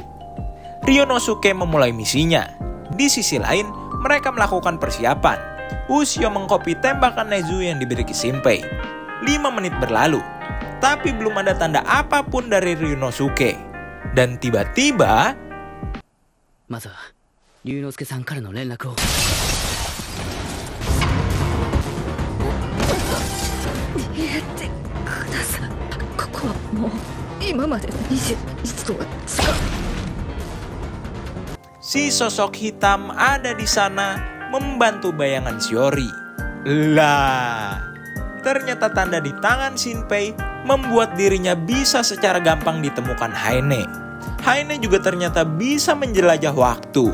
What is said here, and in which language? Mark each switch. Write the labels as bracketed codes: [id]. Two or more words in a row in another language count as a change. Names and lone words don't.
[id] Ryunosuke memulai misinya. Di sisi lain, mereka melakukan persiapan. Ushio mengkopi tembakan Nezu yang diberi ke Shinpei. 5 menit berlalu, tapi belum ada tanda apapun dari Ryunosuke. Dan tiba-tiba, [ja] まずは龍之介さんからの連絡を。逃げてください。ここはもう今までの21度は使う。 [id] si sosok hitam ada di sana membantu bayangan Shiori. Lah, ternyata tanda di tangan Shinpei membuat dirinya bisa secara gampang ditemukan Haine. Haine juga ternyata bisa menjelajah waktu.